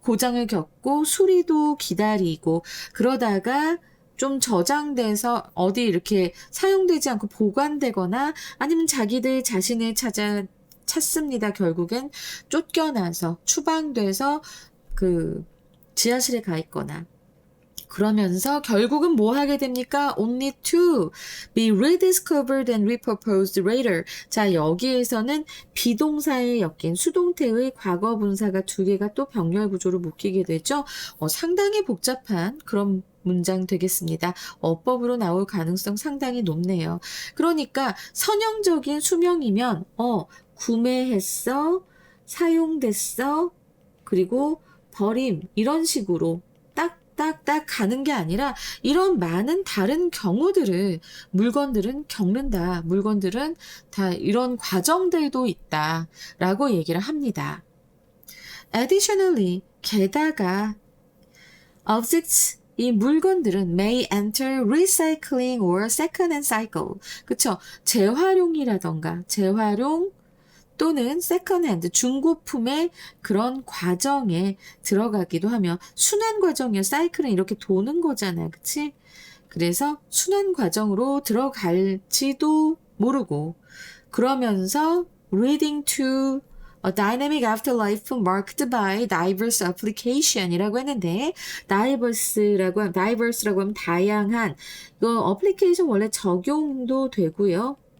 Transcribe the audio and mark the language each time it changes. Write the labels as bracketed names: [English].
[Korean] 고장을 겪고 수리도 기다리고 그러다가 좀 저장돼서 어디 이렇게 사용되지 않고 보관되거나 아니면 자기들 자신을 찾습니다. 결국엔 쫓겨나서 추방돼서 그 지하실에 가 있거나 그러면서 결국은 뭐 하게 됩니까? [English] only to be rediscovered and repurposed later. [Korean] 자, 여기에서는 비동사에 엮인 수동태의 과거 분사가 두 개가 또 병렬 구조로 묶이게 되죠. 상당히 복잡한 그런 문장 되겠습니다. 어법으로 나올 가능성 상당히 높네요. 그러니까 선형적인 수명이면 구매했어, 사용됐어, 그리고 버림 이런 식으로 딱딱딱 가는 게 아니라 이런 많은 다른 경우들을 물건들은 겪는다. 물건들은 다 이런 과정들도 있다 라고 얘기를 합니다. [English] Additionally, [Korean] 게다가 [English] objects [Korean] 이 물건들은 [English] may enter recycling or second-hand cycle. [Korean] 그쵸? 재활용이라던가 재활용 또는 세컨핸드 중고품의 그런 과정에 들어가기도 하며 순환 과정이요. 사이클은 이렇게 도는 거잖아. 그치? 그래서 순환 과정으로 들어갈지도 모르고 그러면서 [English] leading to a dynamic afterlife marked by diverse application [Korean] 이라고 했는데 diverse라고 하면 다양한 이거 application 원래 적용도 되고요.